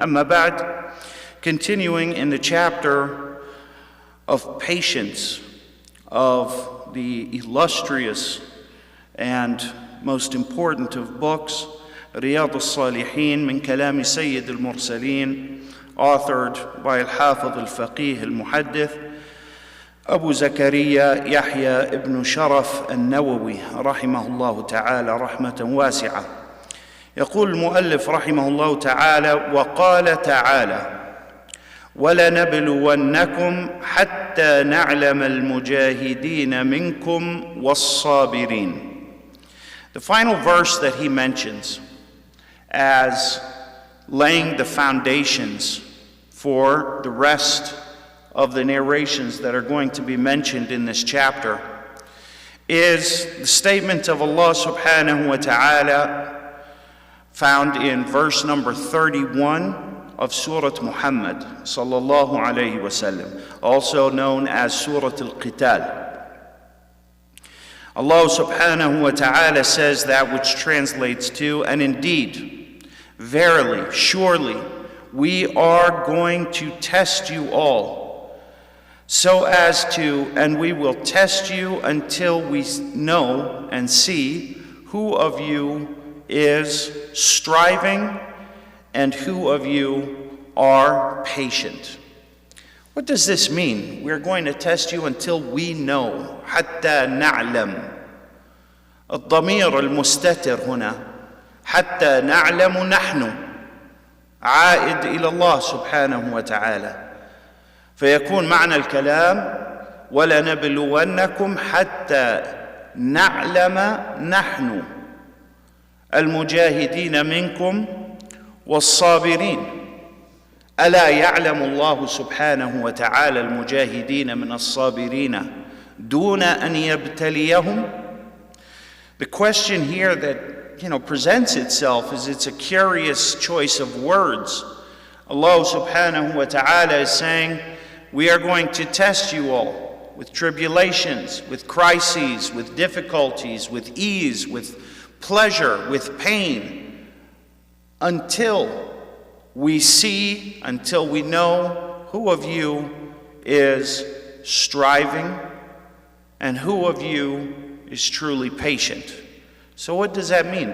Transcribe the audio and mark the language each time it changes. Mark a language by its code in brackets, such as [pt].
[ar] أما بعد, [en] continuing in the chapter of patience of the illustrious and most important of books, [ar] رياض الصالحين من كلام سيد المرسلين, [en] authored by [ar] الحافظ الفقيه المحدث أبو زكريا يحيى ابن شرف النووي رحمه الله تعالى رحمة واسعة. يقول المؤلف رحمه الله تعالى: وقال تعالى: ولنبلونكم حتى نعلم المجاهدين منكم والصابرين. [en] The final verse that he mentions as laying the foundations for the rest of the narrations that are going to be mentioned in this chapter is the statement of Allah subhanahu wa ta'ala found in verse number 31 of Surah Muhammad sallallahu alayhi wasallam, also known as Surah Al-Qital. Allah subhanahu wa ta'ala says that which translates to, and indeed, verily, surely, we are going to test you all, so as to, and we will test you until we know and see who of you is striving and who of you are patient. What does this mean? We're going to test you until we know. [ar] حتى نعلم. الضمير المستتر هنا حتى نعلم نحن عائد إلى الله سبحانه وتعالى. فيكون معنى الكلام: ولنبلونكم حتى نعلم نحن المجاهدين منكم والصابرين. ألا يعلم الله سبحانه وتعالى المجاهدين من الصابرين دون أن يبتليهم? [en] The question here that presents itself is, it's a curious choice of words. Allah subhanahu wa ta'ala is saying, we are going to test you all with tribulations, with crises, with difficulties, with ease, with pleasure, with pain, until we see, until we know who of you is striving and who of you is truly patient. So what does that mean?